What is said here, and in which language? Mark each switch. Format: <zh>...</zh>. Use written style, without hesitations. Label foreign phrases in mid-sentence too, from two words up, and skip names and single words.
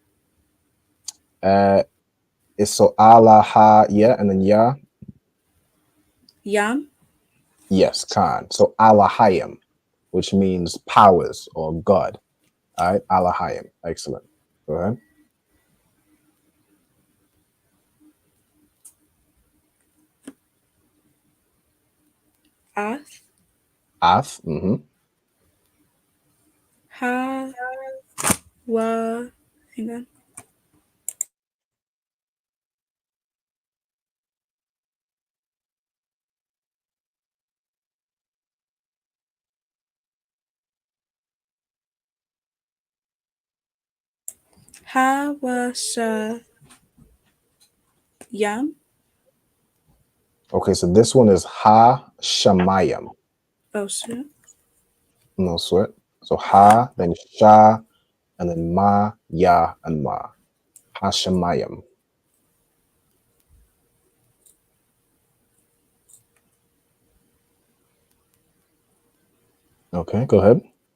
<en>It's so Allah ha yeah, and then ya. Yam? Yes, Khan. So Allahayim, which means powers or God. All right, Allahayim. Excellent. Go ahead. Ath? Ath. Mm-hmm. Ha. Wa. Hang on. Ha wa sha. Yam? Okay, so this one is</en> <he>Ha Shamayim.</he> <en>Oh shit. No sweat. So Ha, then Sha, and then Ma, Ya, and Ma.</en> <he>Ha Shamayim.</he> <en>Okay, go ahead.</en>